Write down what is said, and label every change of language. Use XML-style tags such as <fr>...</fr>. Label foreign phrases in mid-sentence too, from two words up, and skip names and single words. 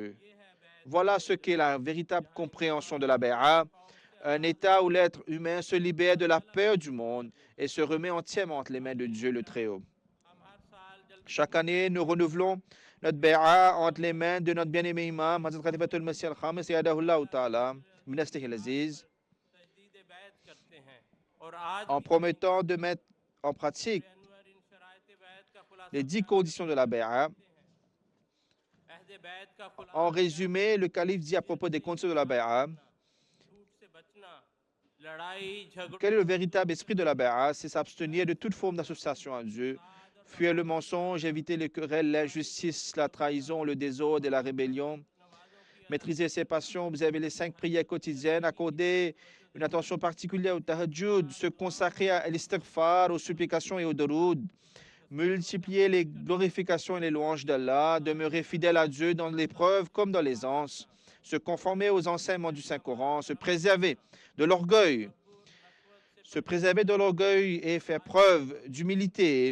<fr>» Voilà ce qu'est la véritable compréhension de la bay'a, un état où l'être humain se libère de la peur du monde et se remet entièrement entre les mains de Dieu le Très-Haut. Chaque année, nous renouvelons notre bay'a entre les mains de notre bien-aimé imam, Hazrat Khalifatul Masih al-Khamis,</fr> <ar>أيده الله تعالى بنصره العزيز,</ar> <ur>تجدید بیعت کرتے ہیں اور آج</ur> <fr>en promettant de mettre en pratique</fr> <ur>انور ان شرائط بیعت کا خلاصہ</ur> <fr>les 10 conditions de la bay'a.</fr> <ur>عہد بیعت کا خلاصہ</ur> <fr>En résumé, le calife dit à propos des conditions de la bay'a,</fr> <ur>جھوٹ سے بچنا، لڑائی جھگڑوں</ur> <fr>quel est le véritable esprit de la bay'a? C'est s'abstenir de toute forme d'association à Dieu, fuir le mensonge, éviter les querelles, l'injustice, la trahison, le désordre et la rébellion, maîtriser ses passions, observer les 5 prières quotidiennes, accorder une attention particulière au tahajjud, se consacrer à l'istighfar, aux supplications et aux daroud, multiplier les glorifications et les louanges d'Allah, demeurer fidèle à Dieu dans l'épreuve comme dans l'aisance, se conformer aux enseignements du Saint-Coran, se préserver de l'orgueil, et faire preuve d'humilité,</fr>